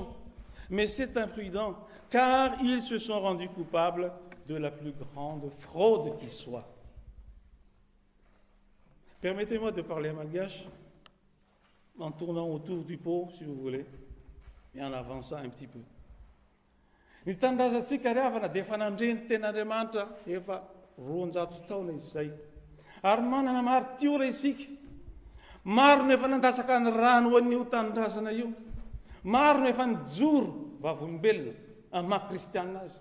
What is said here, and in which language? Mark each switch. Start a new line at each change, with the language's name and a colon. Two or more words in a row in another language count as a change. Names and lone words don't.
French: Mais c'est imprudent, car ils se sont rendus coupables de la plus grande fraude qui soit. Permettez-moi de parler malgache en tournant autour du pot, si vous voulez, et en avançant un petit peu.
Malagasy: Ny tanindrazantsika riavana dia efa nandreny ten'Andriamanitra efa 200 taona izay. Ary manana maritiora isika. Maro no efa nandasaka ny rano ho an'io tanindrazana io. Maro no efa nijoro vavolombelona amin'ny maha-kristianina azy.